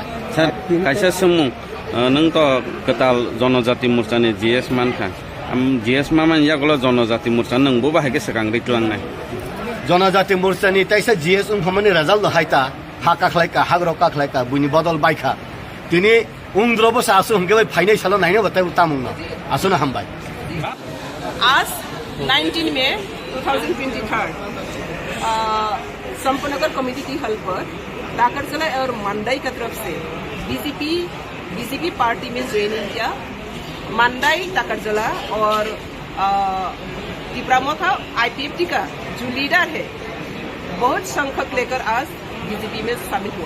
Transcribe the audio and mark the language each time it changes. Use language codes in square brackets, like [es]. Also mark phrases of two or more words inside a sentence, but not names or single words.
[trp] सर कायसा समु नों तो कताल जनजाति मोर्चानि GS मानखा GS मामान यागलो जनजाति मोर्चा नोंबो बाहायके सकां रितलांनाय जनजाति मोर्चानि ताइसा GS उमफामानि रिजाल्ट हायता हाकाखलायका हाग्रकाखलायका बुनि बदल बायखा तिनि उंद्रबो सासु हमगे फाइनाय सालो नायनो बताय उतामुंनो आसुना हामबाय [hi] आज 19 मई 2023 संपनगर कमेटी की हल पर टाकरजला और मंडाई की तरफ से बीजेपी पार्टी में ज्वाइनिंग किया। मंडाई टाकरजला और त्रिपुरा मोथा IPFT का जो लीडर है बहुत संख्यक लेकर आज बीजेपी में शामिल हुआ।